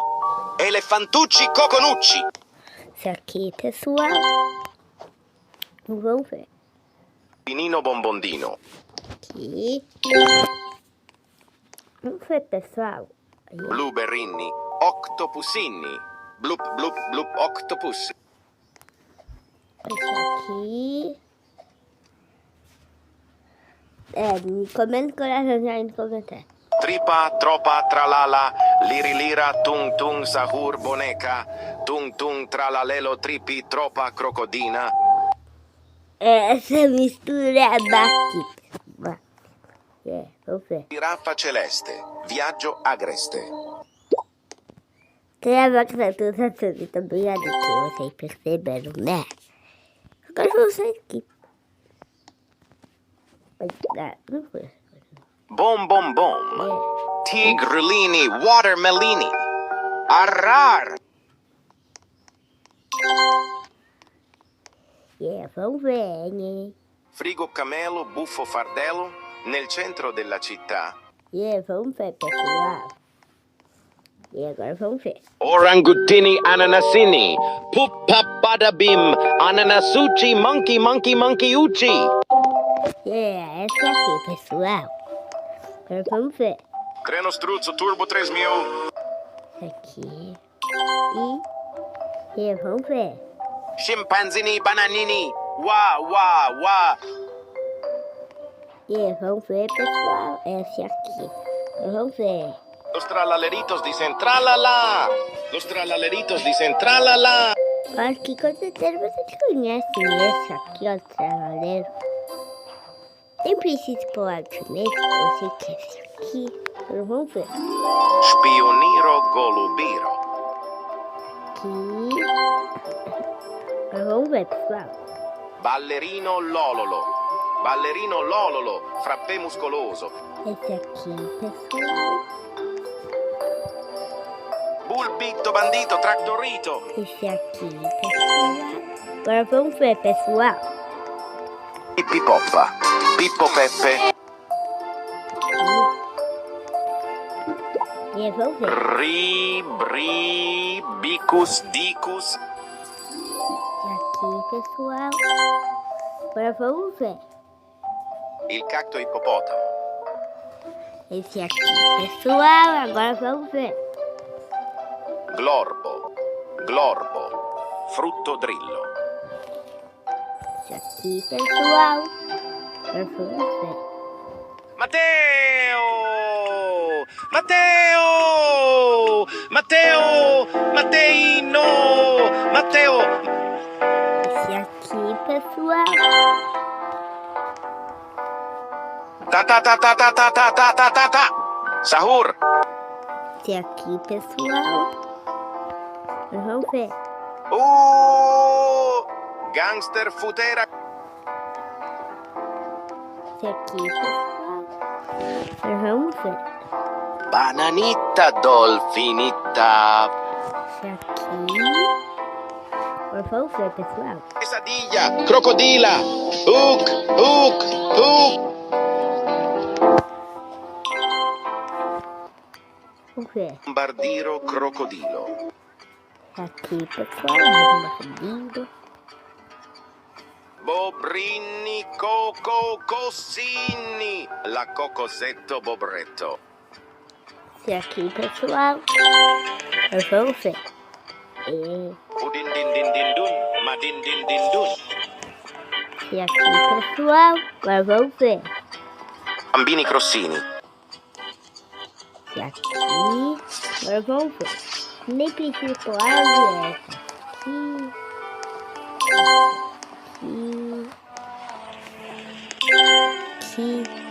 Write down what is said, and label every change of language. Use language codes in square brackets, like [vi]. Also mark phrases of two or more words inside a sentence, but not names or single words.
[pt] Elefantucci coconucci. Esse aqui, pessoal. Vamos ver. Pinino bombondino. Aqui. Vamos ver, pessoal. Aí. Blueberrini. Octopusinni. Blup blup blup octopus. Esse aqui. Comenta coraçãozinho aí no comentário. Tripa, tropa, tralala, liri lira, tung tung sahur boneca, tung tung tralalelo, tripi, tropa, crocodina. Essa mistura aqui. Vamos ver. [it] Giraffa celeste, viaggio agreste. [pt] Tem a máquina toda também ali que vocês perceberam, né? Agora vocês aqui. Não foi. Bom, bom, bom. Tigrulini, watermelini. Arrar. Vamos ver, né? [it] Frigo camelo, buffo fardello, nel centro della città. [pt] Vamos ver, pessoal. E agora vamos ver. Orangutini ananasini, pupa badabim, ananasuchi, monkey, monkey, monkey uchi. Essa aqui, pessoal. Agora vamos ver. Treno struzzo turbo 3000. Aqui. E vamos ver. Scimpanzini bananini, wa wa wa. Vamos ver, pessoal. Essa aqui. Vamos ver. [es] Los tralaleritos dicen tralala. Los tralaleritos dicen tralala. [pt] Acho que com certeza vocês conhecem esse aqui, ó, tralaleiro. Nem preciso pôr alto nesse, eu sei que é esse aqui. Agora vamos ver. Spioniro golubiro. Aqui. Agora vamos ver, pessoal. Ballerino lololo. Ballerino lololo, frappè muscoloso. Esse aqui, pessoal. Bulbito bandito tractorito. Esse aqui, pessoal. Agora vamos ver, pessoal. Pippi poppa. Pippo Peppe. Vamos ver. Ri, bri, bicus, dicus. Esse aqui, pessoal. Agora vamos ver. Il cacto ippopotamo. Esse aqui, pessoal. Agora vamos ver. Glorbo. Glorbo. Frutto drillo. Esse aqui, pessoal. Agora vamos ver. Matteo! Matteo! Matteo! Matteino! Matteo! Esse aqui, pessoal. Ta ta ta ta ta ta ta ta ta ta ta. Sahur! Esse aqui, pessoal. Vamos ver. Gangster futera. Esse aqui, pessoal. Vamos ver. Bananita dolfinita. Esse aqui. Vamos ver, pessoal. Quesadilla. Crocodila. Hook. Hook. Hook. Vamos ver. Bombardiro crocodilo. Aqui, pessoal. Lindo. Bobrini coco cossini. La cocosetto bobretto. Esse aqui, pessoal. Vamos ver. Udin din din din dun. Madin din din dun. Esse aqui, pessoal. Agora vamos ver. Bambini crossini. Esse aqui. Agora vamos ver. Nem preciso pôr água. Essa aqui. Aqui.